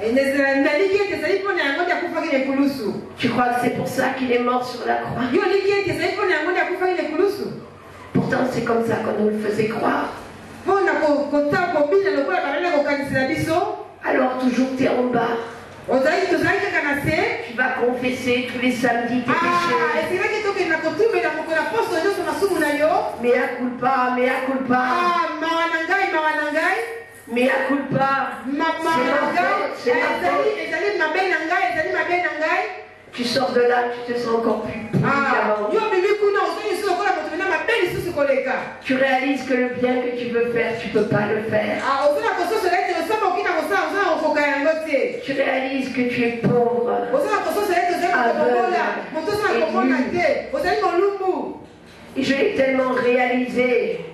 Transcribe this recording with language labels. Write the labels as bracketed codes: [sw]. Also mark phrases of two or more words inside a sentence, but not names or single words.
[fr] Tu crois que c'est pour ça qu'il est mort sur la croix? Pourtant c'est comme ça qu'on nous le faisait croire. Alors toujours tu es en bas. Tu vas confesser tous les samedis tes péchés. [la] Mea culpa, mea culpa. Mea culpa. [fr] C'est ma faute. Tu sors de là, tu te sens encore plus qu'avant. Tu réalises que le bien que tu veux faire, tu ne peux pas le faire. Tu réalises que tu es pauvre, aveugle et je l'ai tellement réalisé.